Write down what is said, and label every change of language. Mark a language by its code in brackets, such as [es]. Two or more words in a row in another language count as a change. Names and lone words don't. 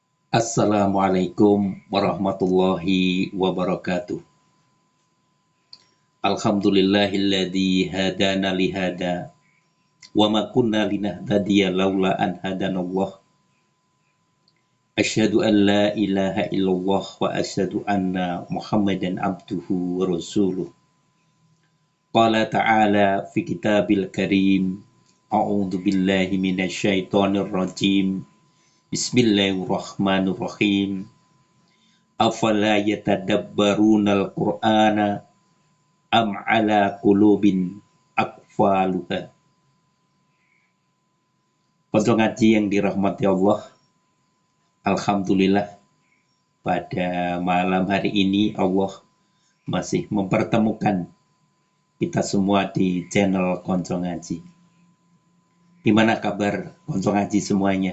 [ar] السلام عليكم ورحمة الله وبركاته. الحمد لله الذي هدانا لهذا وما كنا لنهتدي لولا أن هدانا الله. أشهد أن لا إله إلا الله وأشهد أن محمدا عبده ورسوله. قال تعالى في كتابه الكريم. أعوذ بالله من الشيطان الرجيم. بسم الله الرحمن الرحيم أفلا يتدبرون القرآن أم على قلوب أقفالها. [id] Konco ngaji yang dirahmati Allah, alhamdulillah pada malam hari ini Allah masih mempertemukan kita semua di channel Konco Ngaji. Gimana kabar Konco Ngaji semuanya?